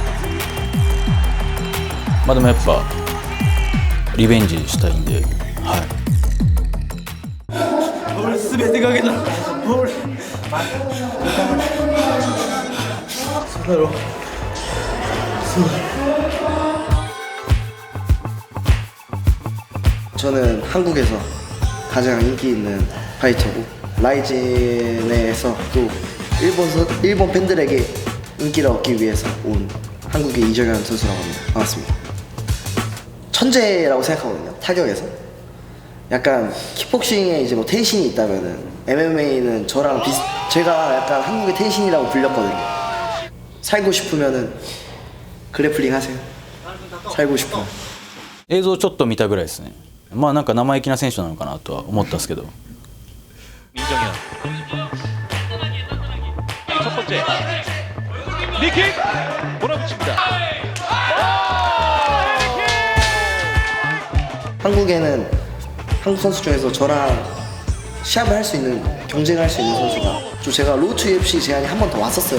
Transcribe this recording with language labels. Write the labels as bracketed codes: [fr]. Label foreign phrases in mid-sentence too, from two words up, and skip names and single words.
[ja] まあでもやっぱリベンジしたいんで、はい。俺全てかけた。俺。そうだろ。そうだ。 [ko] 저는 한국에서 가장 인기 있는 파이터고, 라이진에서 또 일본 팬들에게 인기를 얻기 위해서 온 한국의 이정현 선수라고 합니다. 반갑습니다. 천재라고 생각하거든요. 타격에서 약간 킥복싱에 이제 뭐 텐신이 있다면은 MMA는 저랑 제가 약간 한국의 텐신이라고 불렸거든요. 살고 싶으면은 그래플링 하세요. 살고 싶어. [ja] 映像ちょっと見たぐらいですね。まあなんか生意気な選手なのかなとは思ったんですけど。 [ko] 민정현 첫 번째 니킥 몰아붙입니다. 한국에는 한국 선수 중에서 저랑 시합을 할 수 있는, 경쟁을 할 수 있는 선수가, 또 제가 로드 UFC 제안이 한 번 더 왔었어요.